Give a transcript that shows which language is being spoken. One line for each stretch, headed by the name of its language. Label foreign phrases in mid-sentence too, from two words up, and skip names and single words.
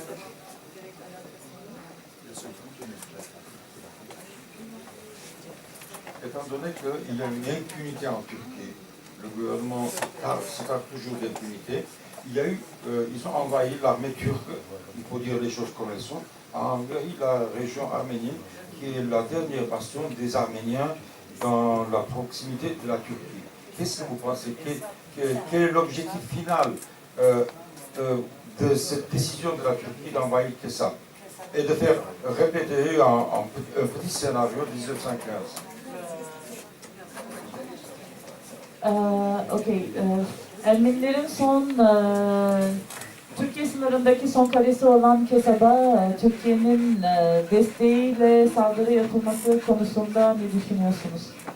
French: Étant donné qu'il y a une impunité en Turquie, le gouvernement se tape toujours d'impunité, ils ont envahi l'armée turque, il faut dire les choses comme elles sont, a envahi la région arménienne, qui est la dernière bastion des Arméniens dans la proximité de la Turquie. Qu'est-ce que vous pensez? Quel est l'objectif final de cette décision de la Turquie d'envahir que ça et de faire répéter un petit scénario de 1915?
Turkish: Ermenilerin Türkiye sınırındaki son kalesi olan Kesaba, Türkiye'nin desteğiyle saldırı yapılması konusunda ne düşünüyorsunuz?